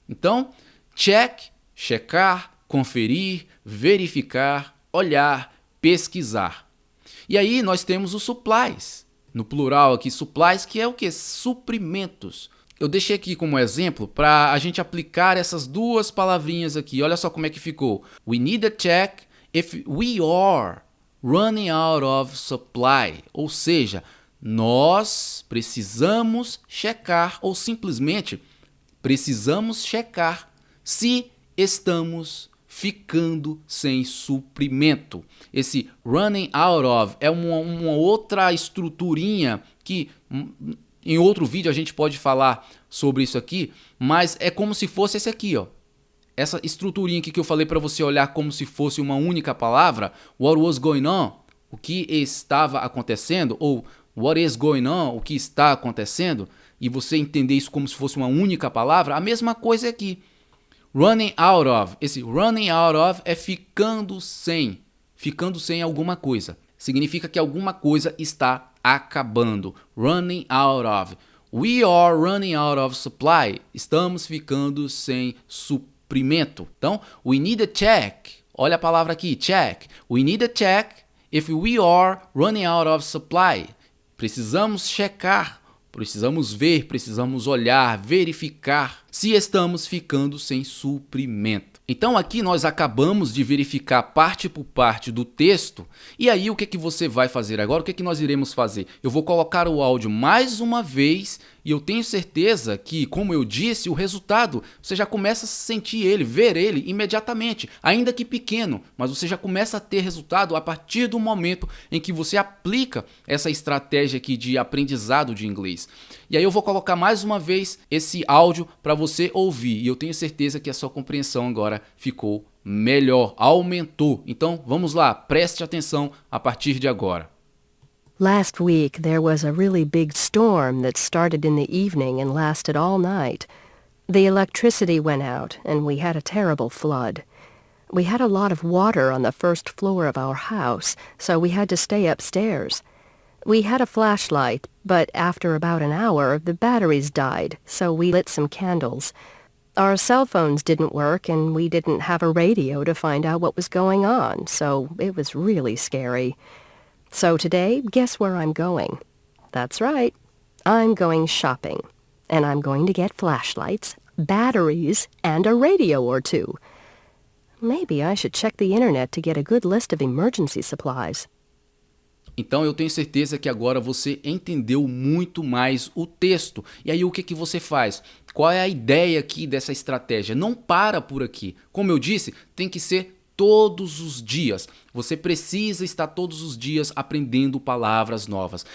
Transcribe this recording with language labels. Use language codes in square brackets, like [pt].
[pt] Então, check, checar, conferir, verificar, olhar, pesquisar. E aí nós temos os supplies, no plural aqui, supplies, que é o que? Suprimentos. Eu deixei aqui como exemplo para a gente aplicar essas duas palavrinhas aqui. Olha só como é que ficou. [en] We need a check if we are running out of supply. [pt] Ou seja, nós precisamos checar ou simplesmente precisamos checar se estamos ficando sem suprimento. Esse running out of é uma outra estruturinha que em outro vídeo a gente pode falar sobre isso aqui, mas é como se fosse esse aqui, ó. essa estruturinha aqui que eu falei para você olhar como se fosse uma única palavra, [en] what was going on, [pt] o que estava acontecendo, ou [en] what is going on, [pt] o que está acontecendo, e você entender isso como se fosse uma única palavra, a mesma coisa aqui. Running out of, esse running out of é ficando sem alguma coisa. Significa que alguma coisa está acabando. [en] Running out of. We are running out of supply. [pt] Estamos ficando sem suprimento. Então, [en] we need a check. [pt] Olha a palavra aqui, check. [en] We need a check if we are running out of supply. [pt] Precisamos checar, precisamos ver, precisamos olhar, verificar se estamos ficando sem suprimento. Então aqui nós acabamos de verificar parte por parte do texto, e aí o que você vai fazer agora? O que nós iremos fazer? Eu vou colocar o áudio mais uma vez e eu tenho certeza que, como eu disse, o resultado, você já começa a sentir ele, ver ele imediatamente, ainda que pequeno, mas você já começa a ter resultado a partir do momento em que você aplica essa estratégia aqui de aprendizado de inglês. E aí eu vou colocar mais uma vez esse áudio para você ouvir, e eu tenho certeza que a sua compreensão agora ficou melhor, aumentou. Então vamos lá, preste atenção a partir de agora. [en] Last week there was a really big storm that started in the evening and lasted all night. The electricity went out and we had a terrible flood. We had a lot of water on the first floor of our house, so we had to stay upstairs. We had a flashlight, but after about an hour the batteries died, so we lit some candles. Our cell phones didn't work and we didn't have a radio to find out what was going on, so it was really scary. So today, guess where I'm going? That's right. I'm going shopping. And I'm going to get flashlights, batteries, and a radio or two. Maybe I should check the internet to get a good list of emergency supplies. [pt] Então eu tenho certeza que agora você entendeu muito mais o texto. E aí o que você faz? Qual é a ideia aqui dessa estratégia? Não para por aqui. Como eu disse, tem que ser todos os dias. Você precisa estar todos os dias aprendendo palavras novas.